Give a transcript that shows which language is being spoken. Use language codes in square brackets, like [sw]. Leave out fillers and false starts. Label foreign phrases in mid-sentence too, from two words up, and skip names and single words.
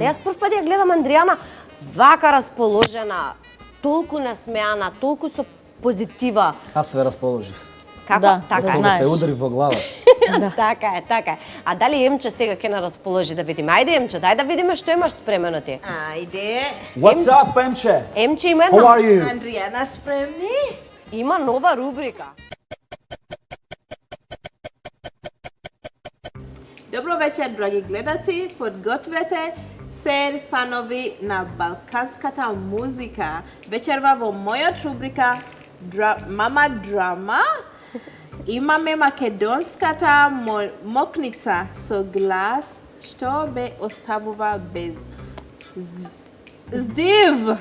[mk] Јас прв пат ја гледам Андријана вака расположена, толку насмеана, толку со позитива. [bg] Аз све расположив. [mk] Како? Да, Така да е. Кога се знаеш. удари во глава. Така е, така е. А дали Емче сега ќе на расположи да видиме? Ајде Емче, дај да видиме што имаш спремено ти. Ајде. [en] What's up, [mk] Емче? Емче има [en] How [mk] една, [en] are you? [mk] Андријана, спремни? има нова рубрика. Добро вечер, драги гледаци. Подгответе се фанови на балканската музика. Вечерва во мојот рубрика Мама Драма имаме македонската мокница со глас што бе оставува без здив.